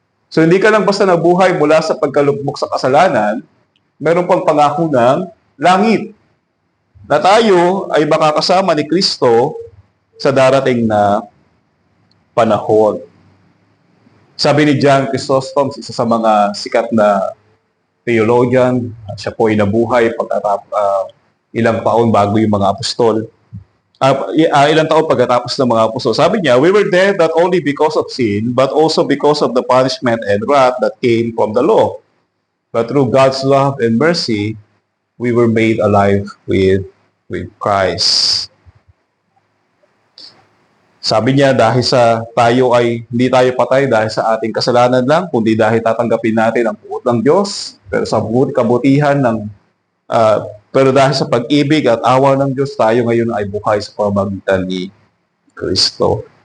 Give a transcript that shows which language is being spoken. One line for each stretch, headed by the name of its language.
Filipino: So hindi ka lang basta nabuhay mula sa pagkalugmok sa kasalanan, meron pang pangako ng langit na tayo ay makakasama ni Kristo sa darating na panahon. Sabi ni John Chrysostom, isa sa mga sikat na theologian, siya po ay nabuhay ilang taon bago yung mga apostol. Ilang taon pagkatapos ng mga apostol. Sabi niya,
English: we were dead not only because of sin, but also because of the punishment and wrath that came from the law. But through God's love and mercy, we were made alive with Christ.
Filipino: Sabi niya, dahil sa tayo ay hindi tayo patay dahil sa ating kasalanan lang, kundi dahil tatanggapin natin ang puot ng Diyos, pero sa kabutihan pero dahil sa pag-ibig at awa ng Diyos, tayo ngayon ay buhay sa pamamagitan ni Kristo.